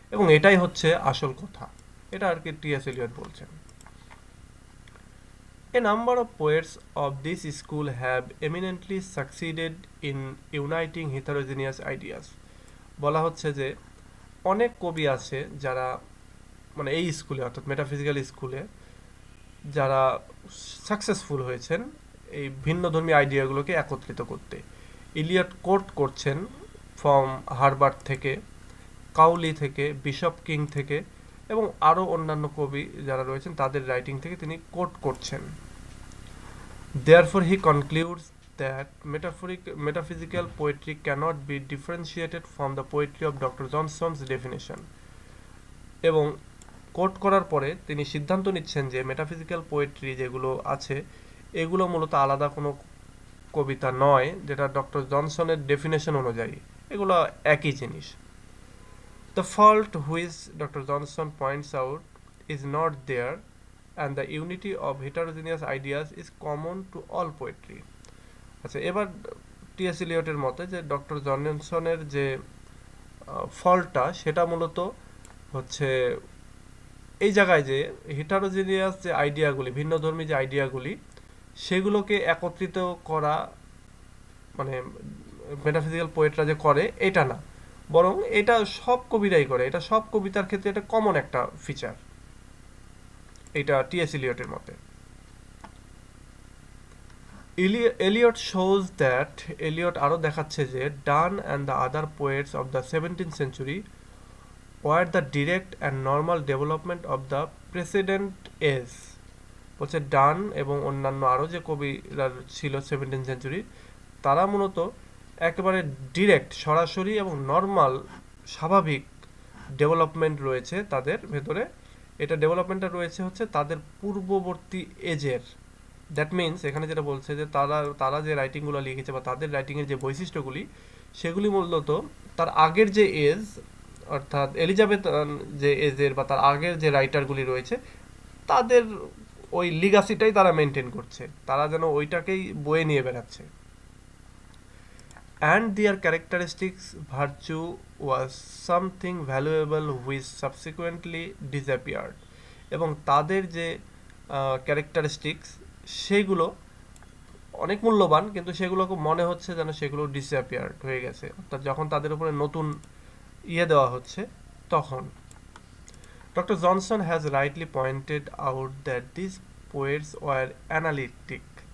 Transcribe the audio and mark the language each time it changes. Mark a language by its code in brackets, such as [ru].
[bn] এবং এটাই হচ্ছে আসল কথা, এটা আর কি টি.এস. এলিয়ট বলছেন। [en] A number of poets of this school have eminently succeeded in uniting heterogeneous ideas. [bn] বলা হচ্ছে যে অনেক কবি আছে যারা মানে এই স্কুলে, অর্থাৎ মেটাফিজিক্যাল স্কুলে যারা সাকসেসফুল হয়েছেন এই ভিন্নধর্মী আইডিয়াগুলোকে একত্রিত করতে। ইলিয়ট কোট করছেন ফ্রম হার্বার্ট থেকে, কাউলি থেকে, বিশপ কিং থেকে এবং আরও অন্যান্য কবি যারা রয়েছেন তাদের রাইটিং থেকে তিনি কোট করছেন। [en] Therefore he concludes that metaphysical poetry cannot be differentiated from the poetry of Dr. Johnson's definition. [bn] এবং কোট করার পরে তিনি সিদ্ধান্ত নিচ্ছেন যে মেটাফিজিক্যাল পোয়েট্রি যেগুলো আছে এগুলো মূলত আলাদা কোনো কবিতা নয়, যেটা ডক্টর জনসনের ডেফিনেশন অনুযায়ী এগুলো একই জিনিস। [en] The fault which Dr. Johnson points out is not there, and the unity of heterogeneous ideas is common to all poetry. [bn] আচ্ছা, এবার টি.এস. এলিয়টের মতে যে ডক্টর জনসনের যে ফলটা সেটা মূলত হচ্ছে এই জায়গায় যে হেটারোজেনিয়াস যে আইডিয়াগুলি, ভিন্নধর্মী যে আইডিয়াগুলি, সেগুলোকে একত্রিত করা মানে মেটাফিজিক্যাল পোয়েটরা যে করে এটা না, বরং এটা সব কবিরাই করে, এটা সব কবিতার ক্ষেত্রে এটা কমন একটা ফিচার, এটা টি.এস. এলিয়টের মতে। [en] Elliot shows that Elliot [bn] আরো দেখাচ্ছে যে [en] Donne and the other poets of the 17th century were the direct and normal development of the precedent age. [bn] বলছে ডান এবং অন্যান্য আরো যে কবিরা ছিল 17th সেঞ্চুরি, তারা মূলত একেবারে ডিরেক্ট, সরাসরি এবং নর্মাল, স্বাভাবিক ডেভেলপমেন্ট রয়েছে তাদের ভেতরে। এটা ডেভেলপমেন্টটা রয়েছে হচ্ছে তাদের পূর্ববর্তী এজের। দ্যাট মিনস এখানে যেটা বলছে যে তারা যে রাইটিংগুলো লিখেছে বা তাদের রাইটিংয়ের যে বৈশিষ্ট্যগুলি, সেগুলি মূলত তার আগের যে এজ, অর্থাৎ এলিজাবেথ যে এজের বা তার আগের যে রাইটারগুলি রয়েছে তাদের ওই লিগাসিটাই তারা মেনটেন করছে, তারা যেন ওইটাকেই বয়ে নিয়ে বেড়াচ্ছে। [en] And their characteristics virtue was something valuable which subsequently disappeared. [bn] এবং তাদের যে ক্যারেক্টারিস্টিক্স সেগুলো অনেক মূল্যবান, কিন্তু সেগুলোকে মনে হচ্ছে যেন সেগুলো ডিসঅ্যাপিয়ার্ড হয়ে গেছে, অর্থাৎ যখন তাদের উপরে নতুন দেওয়া হচ্ছে তখন। [en] Doctor Johnson has rightly pointed out that this poets were analytic.